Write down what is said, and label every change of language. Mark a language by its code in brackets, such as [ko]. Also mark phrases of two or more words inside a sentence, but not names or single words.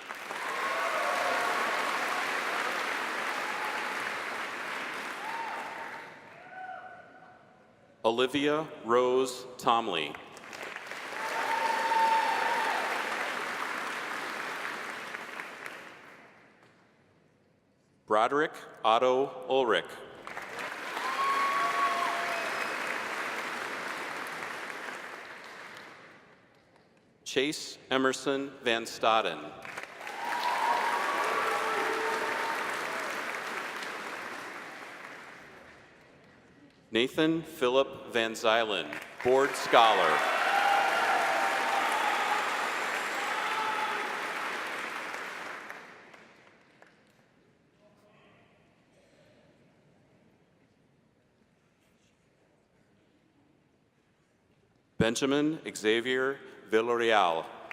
[en] Olivia Rose Tomley. Broderick Otto Ulrich. Chase Emerson Van Staden. Nathan Philip Van Zylen, Board Scholar. Benjamin Xavier Villarreal.